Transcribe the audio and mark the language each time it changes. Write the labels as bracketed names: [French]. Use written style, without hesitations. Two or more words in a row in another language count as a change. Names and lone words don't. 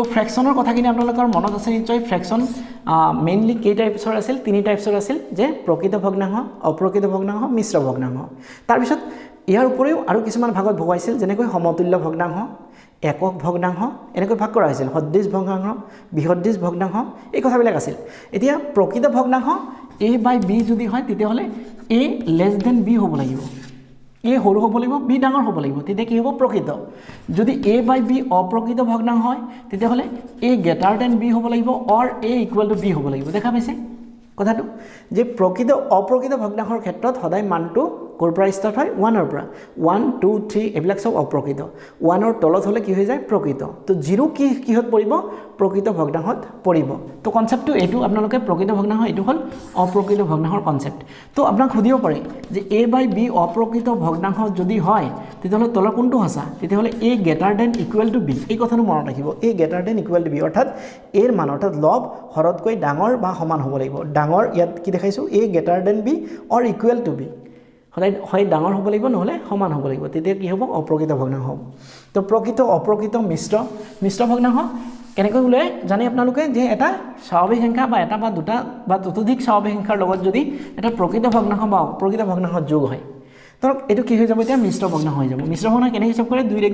[Assamese] ফ্ৰেকশনৰ কথাখিনি আপোনালোকৰ মনত আছে নিশ্চয় ফ্ৰেকশন মেইনলি কেই টাইপছৰ আছিল তিনি টাইপছৰ আছিল যে প্ৰকৃত ভগ্নাংশ অপ্ৰকৃত ভগ্নাংশ মিশ্ৰ ভগ্নাংশ তাৰ পিছত ইয়াৰ উপৰিও আৰু কিছুমান ভাগত ভগাইছিল যেনেকৈ সমতুল্য ভগ্নাংশ একক ভগ্নাংশ এনেকৈ ভাগ কৰা হৈছিল সদৃশ ভগ্নাংশ বিসদৃশ ভগ্নাংশ এই কথাবিলাক আছিল এতিয়া প্ৰকৃত ভগ্নাংশ [English] a by b [Assamese] যদি হয় তেতিয়াহলে [English] a less than b [Assamese] হ'ব লাগিব a সৰু হ'ব লাগিব b ডাঙৰ হ'ব লাগিব তেতিয়া কি হ'ব প্ৰকৃত যদি [English] a by b [Assamese] অপ্ৰকৃত ভগ্নাংশ হয় তেতিয়াহলে [English] a greater than b [Assamese] হ'ব লাগিব [English] or a equal to b [Assamese] হ'ব লাগিব দেখা পাইছে কথাটো যে প্ৰকৃত অপ্ৰকৃত ভগ্নাংশৰ ক্ষেত্ৰত সদায় মানটো কোৰ পৰা ষ্টাৰ্ট হয় 1 ৰ পৰা 1 2 3 এবিলাক সব অপ্ৰকৃত 1 ৰ তলত হলে কি হৈ যায় প্ৰকৃত তো 0 কিহত পৰিব প্ৰকৃত ভগ্নাংশত পৰিব তো কনসেপ্টটো এটো আপোনালোকে প্ৰকৃত ভগ্নাংশ এটো হল অপ্ৰকৃত ভগ্নাংশৰ কনসেপ্ট তো আপোনাক খুদিব পাৰে যে [English] a by b [Assamese] অপ্ৰকৃত ভগ্নাংশ যদি হয় তেতিয়াহলে তলৰ কোনটো হসা তেতিয়াহলে [English] a greater than equal to b [Assamese] এই কথাটো মনত ৰাখিব [English] a greater than equal to b [Assamese] অৰ্থাৎ a ৰ মান অৰ্থাৎ লব হৰতকৈ ডাঙৰ বা সমান হ'ব লাগিব ডাঙৰ ইয়াত কি দেখাইছো [English] a greater than b or equal to b [Assamese] হয় ডাঙৰ হ'ব লাগিব নহলে সমান হ'ব লাগিব তেতিয়া কি হ'ব অপ্ৰকৃত ভগ্নাংশ তো প্ৰকৃত অপ্ৰকৃত মিশ্ৰ ভগ্নাংশ কেনেকৈ উলাই জানে আপোনালোকে যে এটা স্বাভাৱিক সংখ্যা বা এটা বা দুটা বা ততোধিক স্বাভাৱিক সংখ্যাৰ লগত যদি এটা প্ৰকৃত ভগ্নাংশ বা অপ্ৰকৃত ভগ্নাংশ যোগ হয় ধৰক এটো কি হৈ যাব এতিয়া মিশ্ৰ ভগ্নাংশ হৈ যাব মিশ্ৰ ভগ্নাংশ কেনে হিচাপ কৰে 2